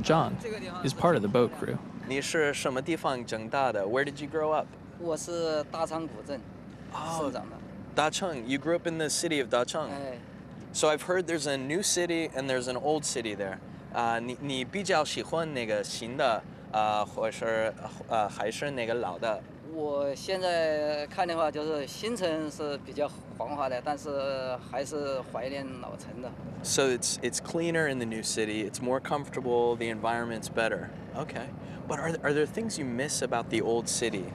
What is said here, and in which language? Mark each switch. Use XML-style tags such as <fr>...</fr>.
<en>Zhang is part of the boat crew.</en> <zh>你是什么地方长大的? Where did you grow up? 我是大昌古镇生长的。</zh> <en>Dacheng. You grew up in the city of Dacheng. So I've heard there's a new city and there's an old city there.</en> <zh>你比较喜欢那个新的或是还是那个老的？我现在看的话，就是新城是比较繁华的，但是还是怀念老城的。</zh> <en>So it's cleaner in the new city. It's more comfortable. The environment's better. Okay. But are there things you miss about the old city?</en>